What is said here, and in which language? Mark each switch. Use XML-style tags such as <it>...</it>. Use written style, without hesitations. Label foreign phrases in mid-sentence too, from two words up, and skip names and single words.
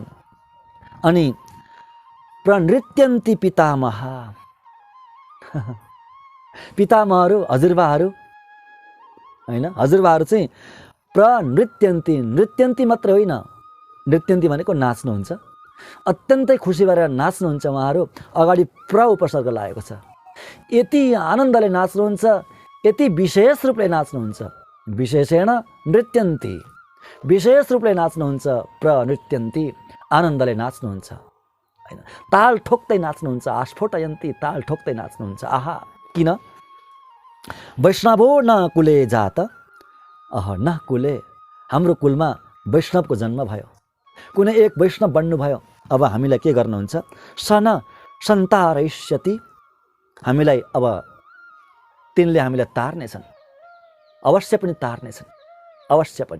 <ne>अनि</ne> <sa>प्रणृत्यन्ति पितामह,</sa> <ne>पितामहहरू, हजुरबाहरू होइन, हजुरबाहरू चाहिँ प्रणृत्यन्ति, नृत्यन्ति मात्र होइन, नृत्यन्ति भनेको नाच्नुहुन्छ, अत्यन्तै खुसी भएर नाच्नुहुन्छ। उहाँहरू अगाडि प्र उपसर्ग लागेको छ। यति आनन्दले नाच्नुहुन्छ, यति विशेष रूपले नाच्नुहुन्छ।</ne> <sa>विशेषेण नृत्यन्ति,</sa> <ne>विशेष रूपले नाच्नुहुन्छ। प्रणृत्यन्ति, आनन्दले नाच्नुहुन्छ, होइन, ताल ठोक्दै नाच्नुहुन्छ। आस्फोटयन्ति, ताल ठोक्दै नाच्नुहुन्छ। आहा, किन?</ne> <sa>वैष्णवो न कुले जात, अह न कुले,</sa> <ne>हाम्रो कुलमा वैष्णवको जन्म भयो, कुनै एक वैष्णव बन्नुभयो। अब हामीलाई के गर्नुहुन्छ?</ne> <sa>सन सन्तारयिष्यति,</sa> <ne>हामीलाई अब तिनले हामीलाई तार्नेछन्, अवश्य पनि तार्नेछन्, अवश्य पनि।</ne>